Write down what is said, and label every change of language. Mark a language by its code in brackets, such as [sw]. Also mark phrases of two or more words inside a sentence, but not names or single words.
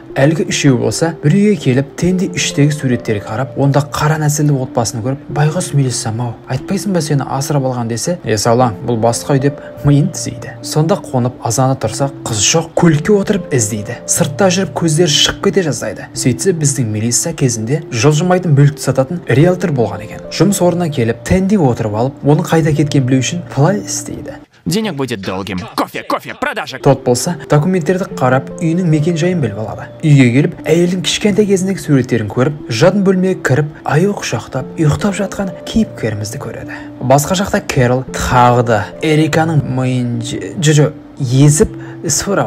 [kk] Әлгі үшеуі болса, бір үйге келіп, Тенди іштегі суреттерге қарап, онда қара нәсілді отбасын көріп, байғұс Мелиссам-ау, айтпайсың ба сені асырап алған десе, саулаң, бұл басқа үй деп миын түзейді. Сонда қонып азаны тұрса, қыз жоқ, көлікке отырып іздейді. Сыртта жүріп көздері шығып кете жаздайды. Сөйтсе біздің Мелисса кезінде жылжымайтын мүлікті сататын риэлтор болған екен. Жұмыс орнына келіп, Тенди отырып алып, оның қайда кеткен білу үшін былай істейді. Денег будет долгим. Кофе, продажа. Тот болса, документтерді қарап, үйінің мекен жайын біліп алады. Үйге келіп, әйелдің кішкентай кезіндегі суреттерін көріп, жатын бөлмеге кіріп, аю құшақтап, ұйықтап жатқан кейіпкерімізді көреді. Басқа жақта Кэрол тағы да Эриканың миын езіп, сыра бастайды.